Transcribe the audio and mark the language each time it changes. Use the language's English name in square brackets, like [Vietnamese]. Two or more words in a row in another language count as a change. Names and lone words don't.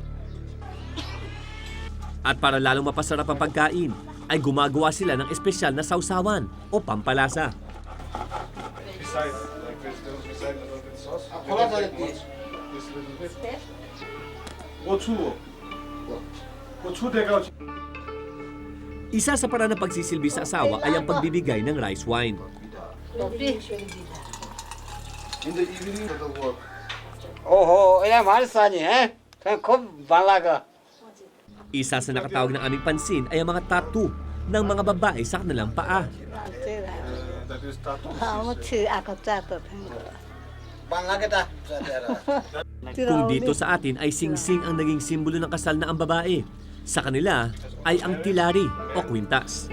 [Filipino] At para lalong mapasarap ang pagkain, ay gumagawa sila ng espesyal na sausawan o pampalasa. Isa sa paraan ng pagsisilbi sa asawa ay ang pagbibigay ng rice wine. [Hindi] ओहो ये हमारे सानी है खूब बालागा [Filipino] Isa sa nakatawag ng aming pansin ay ang mga tattoo ng mga babae sa kanilang paa. Kung dito sa atin ay singsing ang naging simbolo ng kasal na ang babae, sa kanila ay ang tilari o kwintas.